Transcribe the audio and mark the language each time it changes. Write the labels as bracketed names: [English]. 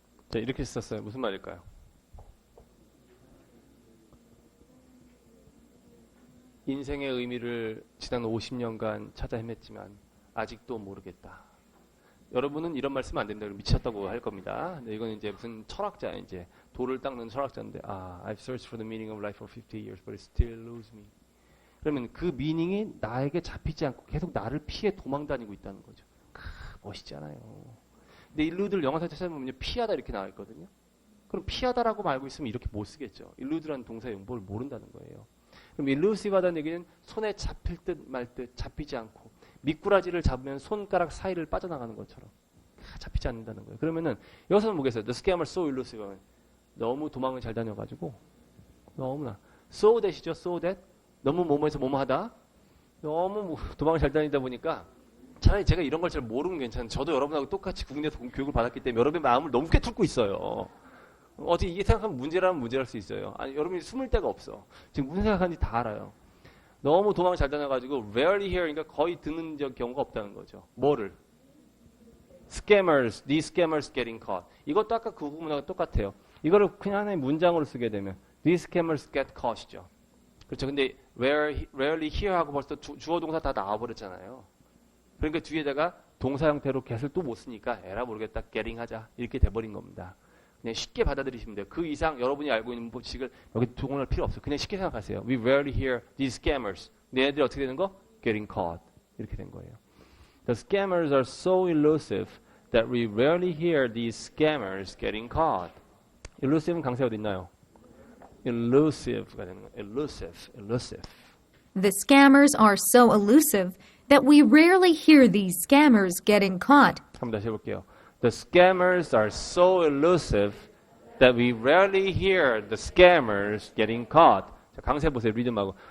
[Korean] 자, 이렇게 썼어요. 무슨 말일까요? 인생의 의미를 지난 50년간 찾아 헤맸지만 아직도 모르겠다. 여러분은 이런 말씀 안 된다. 미쳤다고 할 겁니다. 근데 이건 이제 무슨 철학자, 이제 돌을 닦는 철학자인데, [English] I've searched for the meaning of life for 50 years, but it still eludes me. [Korean] 그러면 그 미닝이 나에게 잡히지 않고 계속 나를 피해 도망 다니고 있다는 거죠. 멋있잖아요. 근데 일루드를 영어사 찾아보면 피하다 이렇게 나와 있거든요. 그럼 피하다라고 말고 있으면 이렇게 못 쓰겠죠. 일루드라는 동사의 용법을 모른다는 거예요. 그럼 일루시브하다는 얘기는 손에 잡힐 듯 말 듯 잡히지 않고 미꾸라지를 잡으면 손가락 사이를 빠져나가는 것처럼 잡히지 않는다는 거예요. 그러면은 여기서는 뭐겠어요? [English] The scammer so elusive. [Korean] 너무 도망을 잘 다녀가지고 너무나 so that이죠. so that 너무 뭐뭐해서 뭐뭐하다. 너무 도망을 잘 다니다 보니까 차라리 제가 이런 걸 잘 모르면 괜찮아요. 저도 여러분하고 똑같이 국내에서 교육을 받았기 때문에 여러분의 마음을 너무 꿰뚫고 있어요. 어떻게 이게 생각하면 문제라면 문제랄 수 있어요. 아니 여러분이 숨을 데가 없어. 지금 무슨 생각하는지 다 알아요. 너무 도망을 잘 다녀가지고 [English] rarely hear, [Korean] 그러니까 거의 듣는 경우가 없다는 거죠. 뭐를? [English] Scammers, these scammers getting caught. [Korean] 이것도 아까 그 부분하고 똑같아요. 이거를 그냥 하나의 문장으로 쓰게 되면 [English] these scammers get caught [Korean] 이죠. 그렇죠. 근데 [English] rarely hear [Korean] 하고 벌써 주어 동사 다 나와버렸잖아요. 그러니까 뒤에다가 동사 형태로 get을 또 못 쓰니까 에라 모르겠다, getting 하자 이렇게 돼버린 겁니다. 그냥 쉽게 받아들이시면 돼요. 그 이상 여러분이 알고 있는 법칙을 여기 동원할 필요 없어요. 그냥 쉽게 생각하세요. [English] We rarely hear these scammers. [Korean] 얘네들이 어떻게 되는 거? [English] Getting caught. [Korean] 이렇게 된 거예요. [English] The scammers are so elusive that we rarely hear these scammers getting caught. [Korean] elusive는 강세 어디 있나요? elusive가 되는 거예요. [English] elusive. The scammers are so elusive that we rarely hear these scammers getting caught. [Korean] 한번 다시 해볼게요. [English] The scammers are so elusive that we rarely hear the scammers getting caught. [Korean] 자, 강세 보세요. 리듬하고.